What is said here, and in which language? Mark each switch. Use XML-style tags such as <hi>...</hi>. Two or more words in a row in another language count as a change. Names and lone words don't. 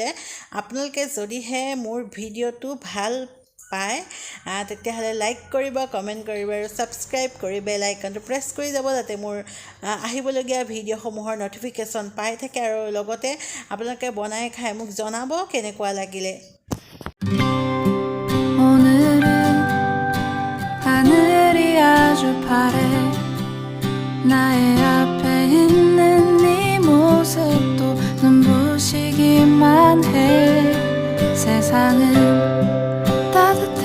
<as>আপোনালোকে যদিহে মোৰ ভিডিঅ'টো ভাল পায় তেতিয়াহ'লে লাইক কৰিব, কমেণ্ট কৰিব আৰু ছাবস্ক্ৰাইব কৰি বেল আইকনটো প্ৰেছ কৰি যাব, যাতে মোৰ আহিবলগীয়া ভিডিঅ'সমূহৰ ন'টিফিকেশ্যন পাই থাকে। আৰু লগতে আপোনালোকে বনাই খাই মোক জনাব কেনেকুৱা লাগিলে।</as> <ko>나의 앞에 있는 네 모습도 눈부시기만 해. 세상은 따뜻해.</ko>